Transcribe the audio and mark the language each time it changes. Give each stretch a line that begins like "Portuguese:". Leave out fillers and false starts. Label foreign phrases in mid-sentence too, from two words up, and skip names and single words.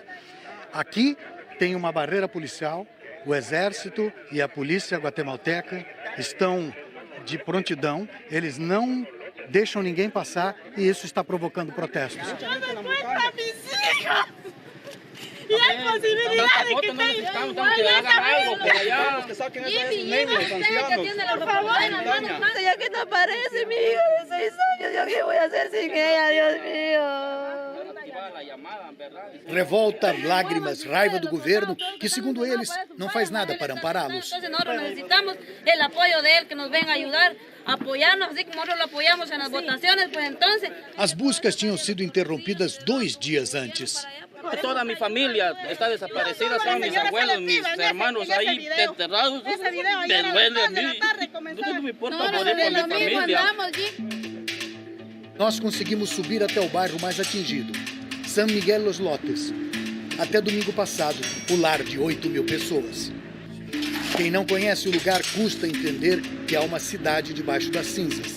Portuguese: Aqui tem uma barreira policial, o exército e a polícia guatemalteca estão de prontidão, eles não deixam ninguém passar e isso está provocando protestos. E a possibilidade que tem.
Spanish: Por favor, ya que no aparece mi hijo de 6 años, ¿yo qué voy a hacer sin ella, Dios mío?
Portuguese: Revolta, lágrimas, raiva do governo, que segundo eles não faz nada para ampará-los.
Spanish: Nosotros necesitamos el apoyo de él, que nos venga a ayudar, a apoyarnos, así como nosotros lo apoyamos en las votaciones, pues entonces...
Portuguese: As buscas tinham sido interrompidas 2 dias antes.
Spanish: Toda mi familia está desaparecida, están mis abuelos, mis hermanos ahí enterrados. Me duele a mí. Tudo me importa morir por mi família.
Portuguese: Nós conseguimos subir até o bairro mais atingido, San Miguel Los Lotes. Até domingo passado, o lar de 8.000 pessoas. Quem não conhece o lugar custa entender que há uma cidade debaixo das cinzas.